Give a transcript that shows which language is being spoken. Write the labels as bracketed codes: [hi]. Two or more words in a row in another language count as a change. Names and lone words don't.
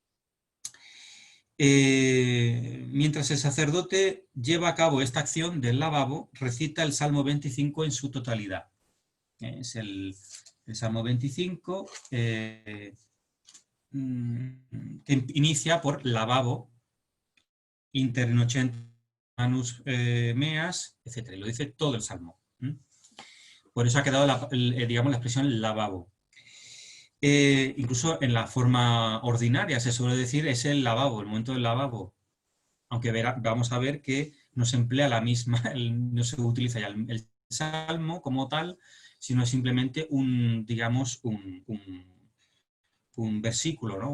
[es] Mientras el sacerdote lleva a cabo esta acción del lavabo, recita el Salmo 25 en su totalidad. Es el Salmo 25, que inicia por lavabo, [la] internocent manus meas, [es] etc. Lo dice todo el Salmo. Por eso ha quedado, digamos, la expresión lavabo. Incluso en la forma ordinaria se suele decir es el lavabo, el momento del lavabo. Aunque vamos a ver que no se emplea la misma, no se utiliza ya el salmo como tal, sino simplemente digamos, un versículo, ¿no?